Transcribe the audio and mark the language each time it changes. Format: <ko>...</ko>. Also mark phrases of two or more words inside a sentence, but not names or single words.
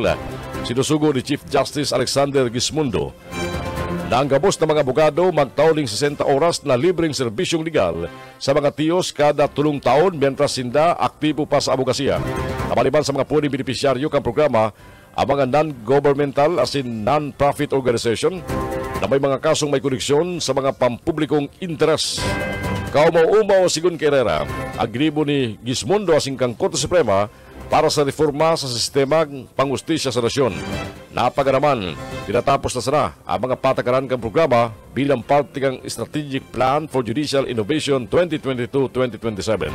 <bik>Sinusugo ni Chief Justice Alexander Gismundo na ang gabos ng mga abogado magtauling 60 oras na libreng serbisyong legal sa mga tiyos kada 3 taon mientras sinda aktibo pa sa abogasiya. Maliban sa mga pwedeng benepisyaryo kang programa, ang mga non-governmental as in</bik> <en>non-profit organization</en> <bik>na may mga kasong may koneksyon sa mga pampublikong interes. Kaumaw-umaw sigun kay Herrera, agribo ni Gismundo asing kang Korte Suprema para sa reforma sa sistema pangustisya sa nasyon. Napaganaman, tinatapos na sana ang mga patakaran kang programa bilang parte kang Strategic Plan for Judicial Innovation 2022-2027.</bik>